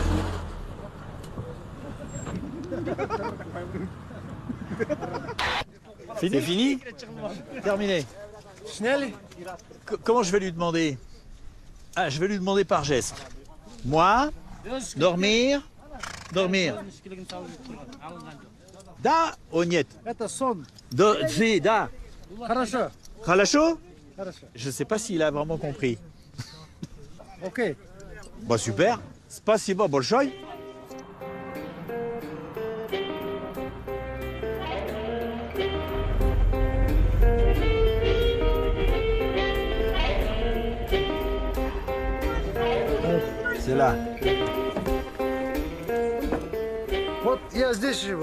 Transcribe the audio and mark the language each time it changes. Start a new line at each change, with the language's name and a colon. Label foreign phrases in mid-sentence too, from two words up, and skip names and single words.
French: C'est fini? Terminé. Comment je vais lui demander? Ah, je vais lui demander par geste. Moi, dormir, dormir.
Russian: Да, о нет. Это сон. Да. Хорошо. Хорошо? Хорошо.
French: Je sais pas s'il a vraiment compris. Ok. Bah super.
Russian: Спасибо большое.
French: C'est là.
Russian: Вот я здесь живу.